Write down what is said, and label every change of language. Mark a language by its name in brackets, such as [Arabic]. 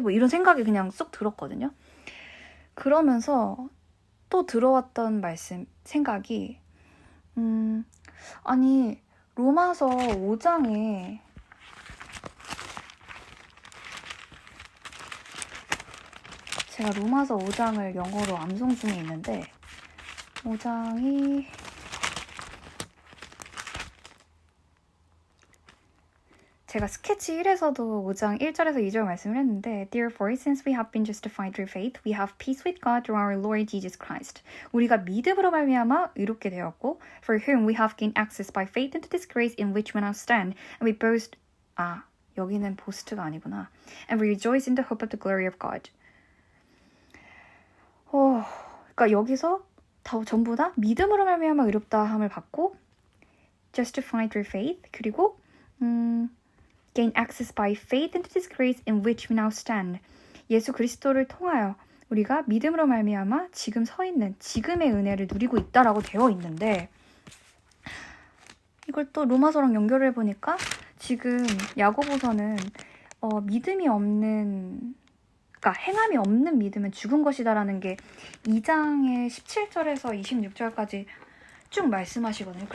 [Korean] 뭐 이런 생각이 그냥 쑥 들었거든요. 그러면서 또 들어왔던 생각이 아니 로마서 5장에 제가 로마서 5장을 영어로 암송 중에 있는데 5장이 제가 스케치 1에서도 5장 1절에서 2절 말씀을 했는데 [English] Therefore, since we have been justified through faith, we have peace with God through our Lord Jesus Christ. [Korean] 우리가 믿음으로 말미암아 의롭게 되었고 [English] For whom we have gained access by faith into this grace in which we now stand, and we boast [Korean] 여기는 보스트가 아니구나. [English] And we rejoice in the hope of the glory of God. [Korean] 그러니까 여기서 전부 다 믿음으로 말미암아 의롭다함을 받고 [English] justified through faith [Korean] 그리고 [English] gain access by faith into this grace in which we now stand. [Korean] 예수 그리스도를 통하여 우리가 믿음으로 말미암아 지금 서 있는 지금의 은혜를 누리고 있다라고 되어 있는데 이걸 또 로마서랑 연결해 보니까 지금 야고보서는 믿음이 없는 그러니까 행함이 없는 믿음은 죽은 것이다라는 게 2장의 17절에서 26절까지 쭉 말씀하시거든요.